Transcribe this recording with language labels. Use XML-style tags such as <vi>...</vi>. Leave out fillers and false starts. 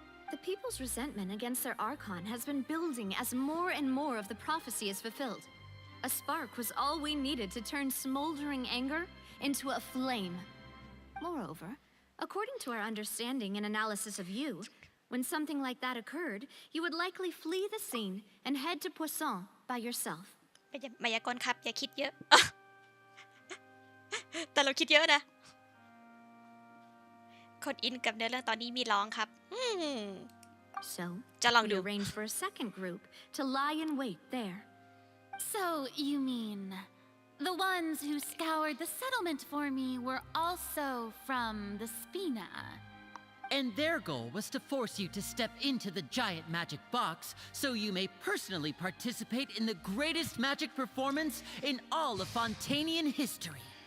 <en>The people's resentment against their Archon has been building as more and more of the prophecy is fulfilled. A spark was all we needed to turn smoldering anger into a flame. Moreover, according to our understanding and analysis of you, when something like that occurred, you would likely flee the scene and head to Poisson by yourself.</en> <th>มายากลครับ อย่าคิดเยอะ แต่เราคิดเยอะนะ คนอินกับเนื้อเรื่องตอนนี้มีร้องครับ</th> <en>So,</en> <th>จะลอง</th> <en>we</en> <th>ดู</th> <en>arranged for a second group to lie in wait there. So, you mean the ones who scoured the settlement for me were also from the Spina? And their goal was to force you to step into the giant magic box so you may personally participate in the greatest magic performance in all of Fontanian history.</en>